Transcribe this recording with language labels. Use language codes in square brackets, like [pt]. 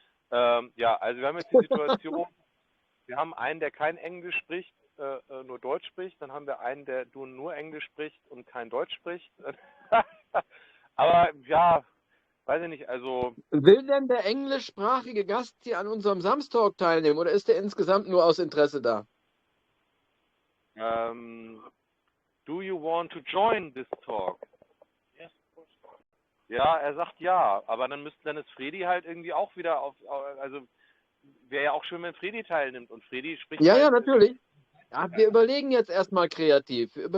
[de] Ja, also wir haben jetzt die Situation, wir haben einen, der kein Englisch spricht, nur Deutsch spricht. Dann haben wir einen, der nur Englisch spricht und kein Deutsch spricht. Aber ja, weiß ich nicht, also... Will denn der englischsprachige Gast hier an unserem Samstalk teilnehmen oder ist er insgesamt nur aus Interesse da? [en] Do you want to join this talk? Yes, of course. [de] Ja, er sagt ja, aber dann ist Fredi halt irgendwie auch wieder also wäre ja auch schön, wenn Fredi teilnimmt und Fredi spricht Ja, halt... ja, natürlich. Ja, wir überlegen jetzt erstmal kreativ.